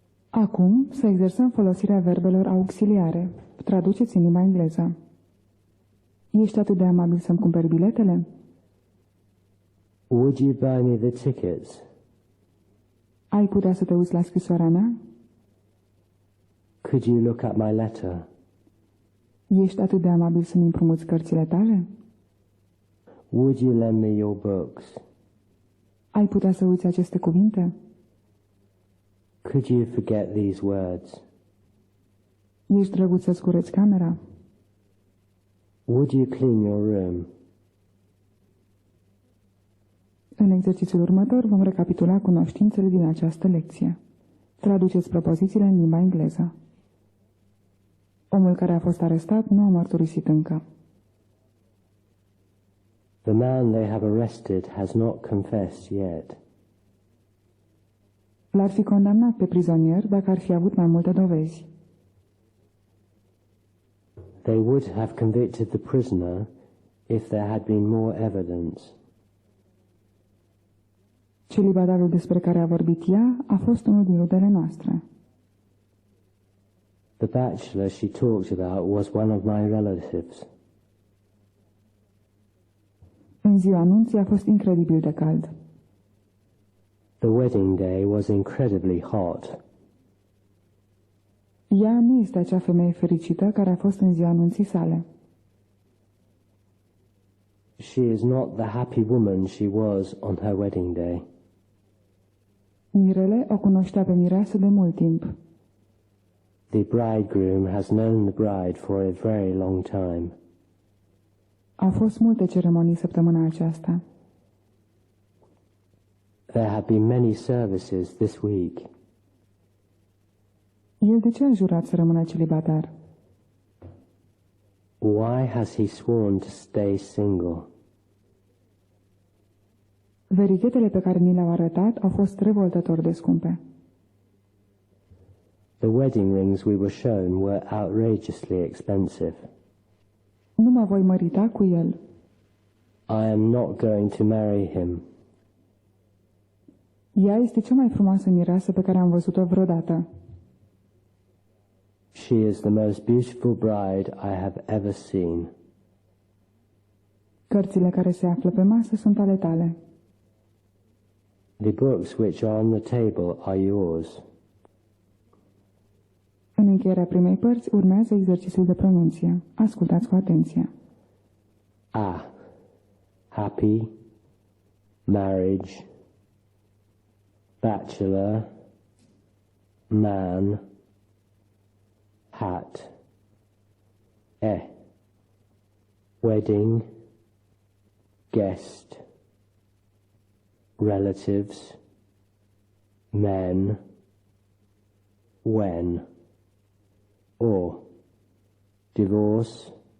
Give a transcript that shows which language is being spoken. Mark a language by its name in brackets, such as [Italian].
[Romanian] Acum să exersăm folosirea verbelor auxiliare. Traduceți în limba engleză. Ești atât de amabil să-mi cumperi biletele? [English] Would you buy me the tickets? [Romanian] Ai putea să te uiți la scrisoarea mea? [English] Could you look at my letter? [Romanian] Ești atât de amabil să-mi împrumuți cărțile tale? [English] Would you lend me your books? [Romanian] Ai putea să uiți aceste cuvinte? [English] Could you forget these words? [Romanian] Ești drăguț să-ți cureți camera? [English] Would you clean your room? [Romanian] În exercițiul următor vom recapitula cunoștințele din această lecție. Traduceți propozițiile în limba engleză. Omul care a fost arestat nu a mărturisit încă. [English] The man they have arrested has not confessed yet. [Romanian] L-ar fi condamnat pe prizonier dacă ar fi avut mai multe dovezi. [English] They would have convicted the prisoner if there had been more evidence. [Romanian] Celibatarul despre care a vorbit ea a fost unul din rudele noastre. [English] The bachelor she talked about was one of my relatives. [Romanian] În ziua anunții a fost incredibil de cald. [English] The wedding day was incredibly hot. [Romanian] Ea nu este acea femeie fericită care a fost în ziua anunții sale. [English] She is not the happy woman she was on her wedding day. [Romanian] Mirele o cunoștea pe mireasă de mult timp. [English] The bridegroom has known the bride for a very long time. [Romanian] Au fost multe ceremonii săptămâna aceasta. [English] There have been many services this week. [Romanian] El de ce a jurat să rămână celibatar? [English] Why has he sworn to stay single? [Romanian] Verighetele pe care ni le-au arătat au fost revoltător de scumpe. [English] The wedding rings we were shown were outrageously expensive. [Romanian] Nu mă voi mărita cu el. [English] I am not going to marry him. [Romanian] Ea este cea mai frumoasă mireasă pe care am văzut-o vreodată. [English] She is the most beautiful bride I have ever seen. [Romanian] Cărțile care se află pe masă sunt ale tale. [English] The books which are on the table are yours. [Romanian] În încheierea primei părți urmează exercițiul de pronunție. Ascultați cu atenție. [English] A. Happy. Marriage. Bachelor. Man. Hat. E. Wedding. Guest. Relatives. Men. When. Or. Divorce.